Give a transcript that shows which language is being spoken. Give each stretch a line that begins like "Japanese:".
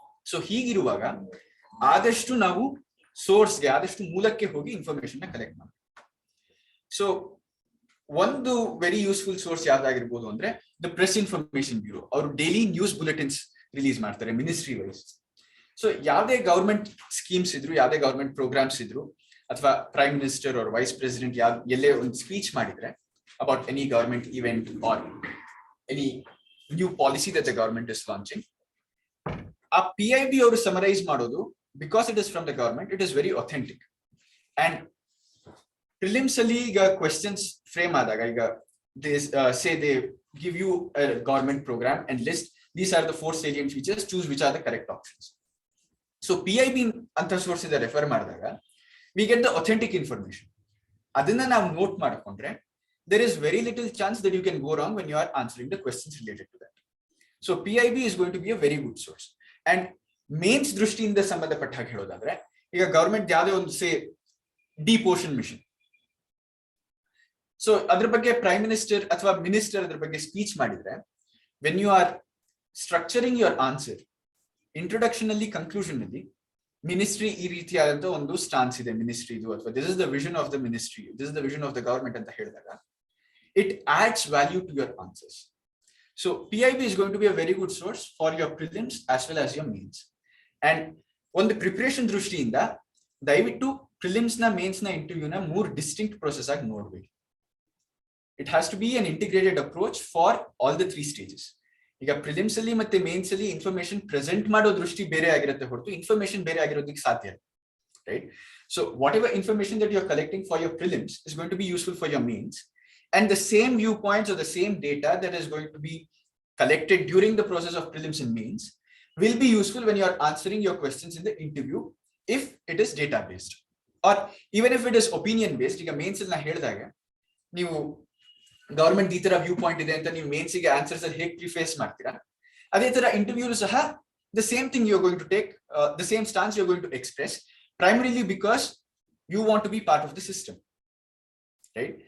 Kannada: So ಹೀಗಿರುವಾಗ ಆದಷ್ಟು ನಾವು ಸೋರ್ಸ್ಗೆ, ಆದಷ್ಟು ಮೂಲಕ್ಕೆ ಹೋಗಿ ಇನ್ಫಾರ್ಮೇಶನ್ ನ ಕಲೆಕ್ಟ್ ಮಾಡಿ. ಸೊ ಒಂದು ವೆರಿ ಯೂಸ್ಫುಲ್ ಸೋರ್ಸ್ ಯಾವ್ದಾಗಿರ್ಬೋದು ಅಂದ್ರೆ ದ ಪ್ರೆಸ್ ಇನ್ಫಾರ್ಮೇಶನ್ ಬ್ಯೂರೋ. ಅವರು ಡೈಲಿ ನ್ಯೂಸ್ ಬುಲೆಟಿನ್ಸ್ ರಿಲೀಸ್ ಮಾಡ್ತಾರೆ ಮಿನಿಸ್ಟ್ರಿ ವೈಸ್. ಸೊ ಯಾವುದೇ ಗವರ್ಮೆಂಟ್ ಸ್ಕೀಮ್ಸ್ ಇದ್ರು, ಯಾವುದೇ ಗವರ್ಮೆಂಟ್ ಪ್ರೋಗ್ರಾಮ್ಸ್ ಇದ್ರು, ಅಥವಾ prime minister or vice president ಎಲ್ಲೇ ಒಂದು ಸ್ಪೀಚ್ ಮಾಡಿದ್ರೆ
English: about any government event or any new policy that the government is launching,
Kannada: a PIB ಅವರು summarize ಮಾಡೋದು,
English: because it is from the government, it is very authentic. And prelims
Kannada: ಅಲ್ಲಿ ಈಗ questions frame ಆದಾಗ,
English: ಈಗ they say they give you a government program and list these are the 4 salient features, choose which are the correct options. So PIB
Kannada: ಅಂತ source ಇಂದ refer ಮಾಡಿದಾಗ
English: we get the authentic information.
Kannada: ಅದನ್ನ ನಾವು note ಮಾಡ್ಕೊಂಡ್ರೆ
English: there is very little chance that you can go wrong when you are answering the questions related to that. So PIB is going to be a very good source.
Kannada: And mains ದೃಷ್ಟಿಯಿಂದ ಸಂಬಂಧಪಟ್ಟ ಹಾಗೆ ಹೇಳೋದಾದ್ರೆ, ಈಗ government ಯಾವುದೇ ಒಂದು ಸೇ deep ocean mission, so ಅದ್ರ ಬಗ್ಗೆ prime minister ಅಥವಾ ಮಿನಿಸ್ಟರ್ ಅದ್ರ ಬಗ್ಗೆ ಸ್ಪೀಚ್ ಮಾಡಿದ್ರೆ,
English: when you are structuring your answer,
Kannada: introduction ಅಲ್ಲಿ, ಕನ್ಕ್ಲೂಷನ್ ಅಲ್ಲಿ ಮಿನಿಸ್ಟ್ರಿ ಈ ರೀತಿಯಾದಂತ ಒಂದು ಸ್ಟಾನ್ಸ್ ಇದೆ ಮಿನಿಸ್ಟ್ರಿದು, ಅಥವಾ
English: this is the vision of the ministry, this is the vision of the government
Kannada: ಅಂತ ಹೇಳಿದಾಗ
English: it adds value to your answers. So PIB is going to be a very good source for your prelims as well as your mains. And on the preparation
Kannada: ದೃಷ್ಟಿಯಿಂದ ದಯವಿಟ್ಟು prelims na mains na interview na more distinct process ಆಗಿ ನೋಡಬೇಕು.
English: It has to be an integrated approach for all the 3 stages.
Kannada: ಈಗ prelims ಅಲ್ಲಿ ಮತ್ತೆ mains ಅಲ್ಲಿ information present ಮಾಡೋ ದೃಷ್ಟಿ ಬೇರೆ ಆಗಿರುತ್ತೆ ಹೊರತು ಇನ್ಫಾರ್ಮೇಶನ್ ಬೇರೆ ಆಗಿರೋದಕ್ಕೆ ಸಾಧ್ಯ ಇಲ್ಲ, right?
English: So whatever information that you are collecting for your prelims is going to be useful for your mains. And the same viewpoints or the same data that is going to be collected during the process of prelims and mains will be useful when you are answering your questions in the interview, if it is data based, or even if it is opinion based.
Kannada: ಈಗ mains ಅಲ್ಲಿ ನಾ ಹೇಳಿದಾಗ, ನೀವು government ಈ ತರ view point ಇದೆ ಅಂತ ನೀವು ಮೇನ್ಸ್ ಗೆ ಆನ್ಸರ್ಸ್ ಅಲ್ಲಿ ಹೇಗೆ ಪ್ರಿಫೇಸ್ ಮಾಡ್ತೀರಾ, ಅದೇ ತರ ಇಂಟರ್ವ್ಯೂ ಸಹ
English: the same thing you are going to take, the same stance you are going to express, primarily because you want to be part of the system.
Kannada: Right?